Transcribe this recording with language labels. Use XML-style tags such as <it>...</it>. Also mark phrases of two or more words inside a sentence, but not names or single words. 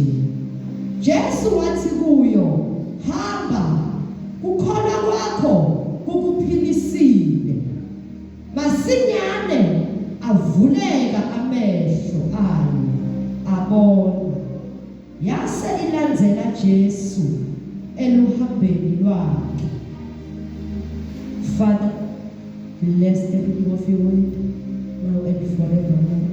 <ss>Jesu wathi kuyo, hamba, kukhona kwakho kukuphilisile. Masinyane avuleka amehlo ayo, abona. Yase ilandzela Jesu eluhambeni lwakhe.</ss> <en>Father, bless the reading of your word, now and forevermore.</en>